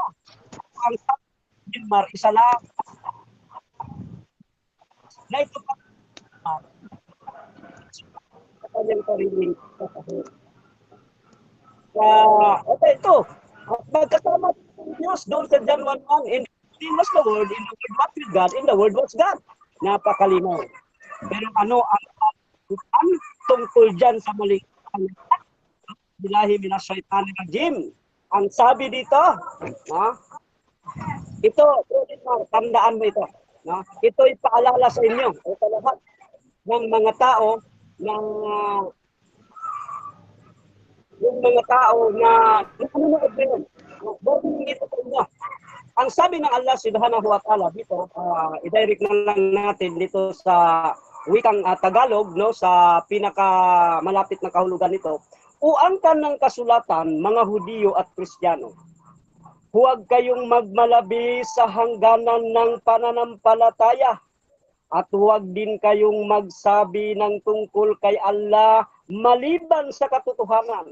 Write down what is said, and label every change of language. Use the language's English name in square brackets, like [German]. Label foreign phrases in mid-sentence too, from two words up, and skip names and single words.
[Filipino] Ang sabi ng Gilmar, isa lang. Na ito pa. Sa kanyang parinig. Okay, ito. Magkasama ng Diyos doon sa John 1:1. [English] In the beginning was the Word, in the Word was with God, in the Word was God. [Filipino] Napakalinaw. Pero ano ang tungkol dyan sa maling [Arabic] بالله من الشيطان الرجيم? [Filipino] Ang sabi dito, ito, tandaan mo ito. Ito'y paalala sa inyo, sa lahat ng mga tao yung mga tao na nanonood ngayon. Ito sa inyo. Ang sabi ng [Arabic] الله سبحانه وتعالى [Filipino] dito, i-direct na lang natin dito sa wikang Tagalog, no, sa pinakamalapit na kahulugan nito. Uangkan ng kasulatan, mga Hudiyo at Kristiyano. Huwag kayong magmalabi sa hangganan ng pananampalataya at huwag din kayong magsabi ng tungkol kay Allah maliban sa katotohanan.